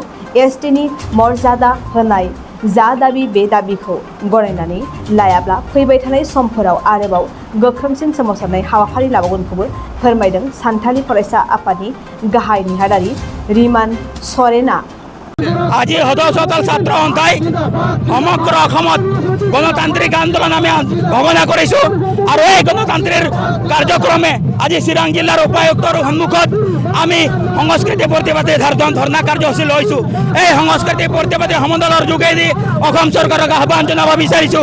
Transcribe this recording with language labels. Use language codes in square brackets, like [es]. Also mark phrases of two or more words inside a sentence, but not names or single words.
[brx] एसटिनि मर्यादा होनाय जा दाबि बे दाबिखौ गनायनानै लायाब्ला फैबाय थानाय समफोराव आरोबाव गोख्रोंसिन सोमावसारनाय हाबाफारि लाबावगोनखौबो फोरमायदों सानथालि फरायसा आफादनि गाहाय नेहादारि रिमान सरेना। [as] আজি সদস্যদল ছাত্ৰ সন্থাই সমগ্ৰ অসমত গণতান্ত্ৰিক আন্দোলন আমি ঘোষণা কৰিছোঁ আৰু এই গণতান্ত্ৰিক কাৰ্যক্ৰমে আজি চিৰাং জিলাৰ উপায়ুক্তৰ সন্মুখত আমি সংস্কৃতি প্ৰতিবাদী ধৰ্ণা কাৰ্যসূচী লৈছোঁ। এই সংস্কৃতি প্ৰতিবাদী সমদলৰ যোগেদি অসম চৰকাৰক আহ্বান জনাব বিচাৰিছোঁ।